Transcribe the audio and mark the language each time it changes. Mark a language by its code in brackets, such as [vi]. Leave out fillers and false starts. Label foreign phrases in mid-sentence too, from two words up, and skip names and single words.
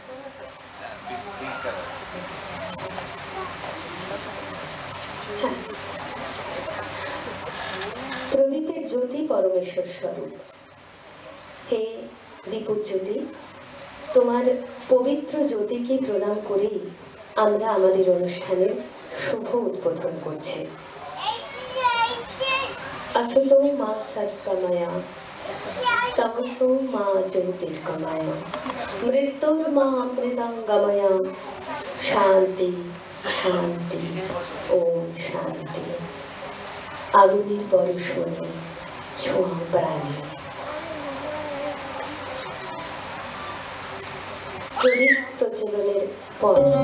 [bn] প্রদীপের জ্যোতি পরমেশ্বর স্বরূপ। হে দীপজ্যোতি, তোমার পবিত্র জ্যোতিকে প্রণাম করেই আমরা আমাদের অনুষ্ঠানের শুভ উদ্বোধন করছি। [sa] असतो मा सत्कमया तमसो मा ज्योतिर्गमया मृत्युर्मा मृदंगमया शांति शांति ओम शांति। [bn] আগুনের বর্ষণে ছোঁয়া প্রাণী। প্রদীপ প্রজ্বলনের পর